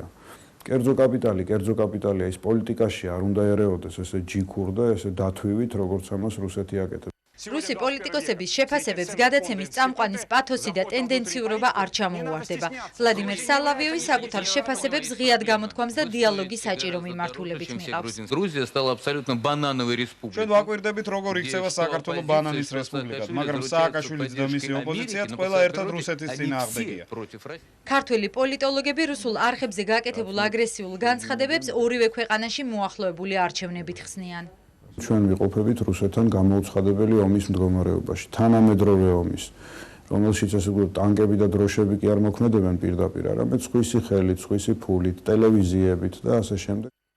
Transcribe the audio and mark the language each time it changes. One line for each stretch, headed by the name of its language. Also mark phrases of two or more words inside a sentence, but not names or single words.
Georgian: კერძო კაპიტალია, ის პოლიტიკაში არ უნდა ერეოდეს ესე ჯიქურ და ესე დათვივით, როგორც ამას რუსეთი აკეთებს. რუსი პოლიტიკოსების შეფასებებს გადაცემის წამყვანის პათოსი და ტენდენციურობა არ ჩამოუვარდება. ვლადიმერ სალავიოვი საკუთარ შეფასებებს ღიად გამოთქვამს და დიალოგის საჭირო მიმართულებით მიყავს.
Russian: Грузия стала абсолютно банановой республикой.
Georgian: ჩვენ ვაკვირდებით, როგორ იქცევა საქართველო ბანანის რესპუბლიკად, მაგრამ სააკაშვილიც და მისი ოპოზიციაც ყველა ერთად რუსეთის წინააღმდეგია. ქართველი პოლიტოლოგები რუსულ არხებზე გაკეთებულ აგრესიულ განცხადებებს ორივე ქვეყანაში მოახლოებული არჩევნებით ხსნიან. ჩვენ ვიყოფებით რუსეთთან გამოუცხადებელი ომის მდგომარეობაში, თანამედროვე ომის, რომელშიც ასე ვთქვათ, ტანკები და დროშები კი არ მოქმედებენ პირდაპირ, არამედ სხვისი ხელით, სხვისი ფულით, ტელევიზიებით და ასე შემდეგ.